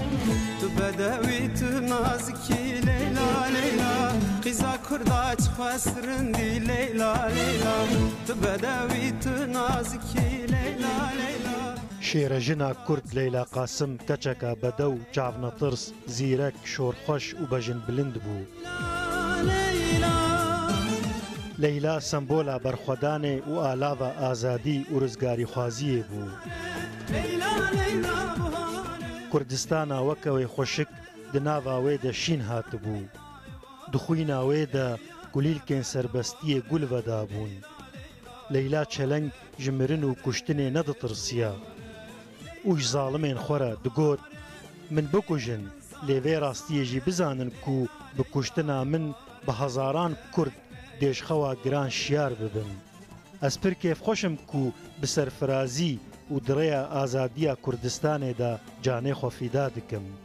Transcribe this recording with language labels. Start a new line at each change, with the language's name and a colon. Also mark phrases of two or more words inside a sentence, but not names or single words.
Kurdish: تو بدوی تو نازکی لیلا لیلا قیزا کرداچ خسرندی لیلا لیلا تو بدوی تو نازکی لیلا لیلا شێرەژنا کورد لەیلا قاسم کەچەکە بەدە و چاونەترس زیرەک شۆرخۆش و بەژن بلند بوو. لەیلا سمبۆلە بەرخۆدانێ و ئالاڤە ئازادی و ڕزگاری خوازیێ بوو. کوردستانە وەکەوەی خۆشک دناڤاوێ دە شین هاتبوو. دخویناوێ دە گولیلکێن سەربەستیە گول بەدا بوون. لەیلا چەلەنگ ژمرن و کوشتنێ نەدەترسیە. اوش ظالمین خورا دگوت من بکوژن لیوی راستیجی بزانن کو بکوشتنا من به هزاران کرد دیشخوا گران شیار ببن. از پر کیف خوشم کو بسرفرازی و دریا آزادیا کردستان دا جانه خوفیدا دکم.